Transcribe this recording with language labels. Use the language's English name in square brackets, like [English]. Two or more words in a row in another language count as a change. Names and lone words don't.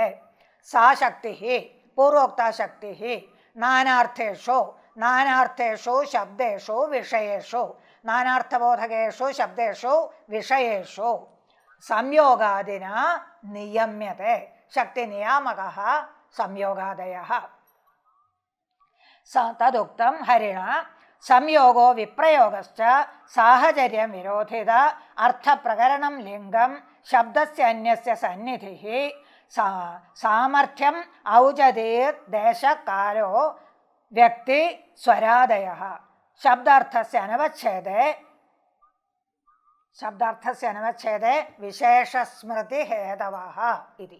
[Sanskrit] सा शक्तिः, पूर्वोक्ता शक्तिः, नानार्थेषु शब्देषु विषयेषु, नानार्थबोधकेषु शब्देषु विषयेषु संयोगादिना नियम्यते. शक्तिनियामकः संयोगादयः. തദുക്തം ഹരിണ സംയോഗോ വിപ്രയോഗശ്ച സാഹചര്യം വിരോധിത അർത്ഥപ്രകരണം ലിംഗം ശബ്ദസ്യ അന്യസ്യ സന്നിധിഃ സാമർഥ്യം ഔചതീർ ദേശകാലോ വ്യക്തി സ്വരാദയഃ ശബ്ദാർത്ഥസ്യ അനവച്ഛേദേ വിശേഷസ്മൃതി ഹേതവഃ ഇതി.